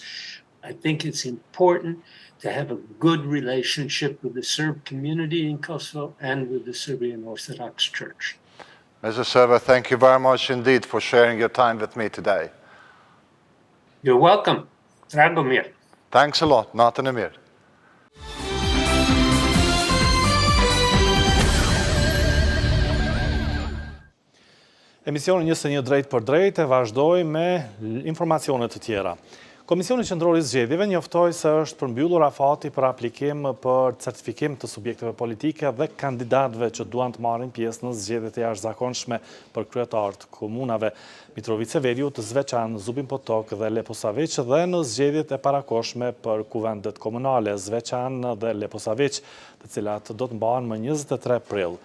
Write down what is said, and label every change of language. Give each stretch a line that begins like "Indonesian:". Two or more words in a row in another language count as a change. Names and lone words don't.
English: I think it's important to have a good relationship with the Serb community in Kosovo and with the Serbian Orthodox Church. Mr. Server, thank you very much indeed for sharing your time with me today. You're welcome. Dragomir. Thanks a lot, Natanamir.
Albanian: Emisioni 21 drejt për drejt e vazhdoj me informacionet të tjera. Komisioni Qendror i Zgjedhjeve njoftoi se është përmbyllur afati për aplikim për certifikim të subjekteve politike dhe kandidatëve që duan të marrin pjesë në zgjedhjet e jashtëzakonshme për kryetarët e komunave Mitrovica Veriut, Zveçan, Zubin Potok dhe Leposavić dhe në zgjedhjet e parakohshme për kuvendet komunale Zveçan dhe Leposavić, të cilat do të mbahen më 23 prill.